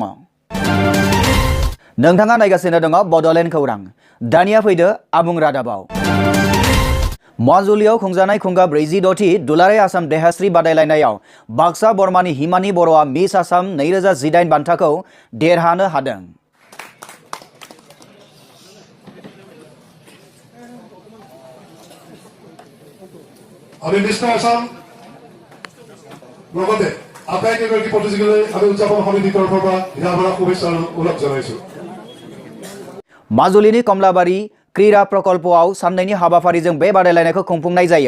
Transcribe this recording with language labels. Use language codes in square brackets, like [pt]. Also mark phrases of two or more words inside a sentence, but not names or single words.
[brx] नोंथाङा नायगासिनो दङ बड'लेण्ड खौरां। दानिया फैदो आबुं रादाबाव। माजुलियाव खुंजानाय खुंगा 46थि दुलाराय आसाम देहास्रि बादायलायनायाव बाक्सा बरमानि हिमानि बर'आ मिस आसाम 2018 बान्थाखौ देरहानो हादों। [as] আমি মিস্টার আসাম লগতে আটাইকেইগৰাকী প্ৰতিযোগীলৈ আমি উদযাপন সমিতিৰ তৰফৰ পৰা হৃদয়ভৰা শুভেচ্ছা উল্লেখ জনাইছোঁ। [brx] माजुलिनि कमलाबारि क्रीड़ा प्रकल्पआव साननैनि हाबाफारिजों बे बादायलायनायखौ खुंफुंनाय जायो।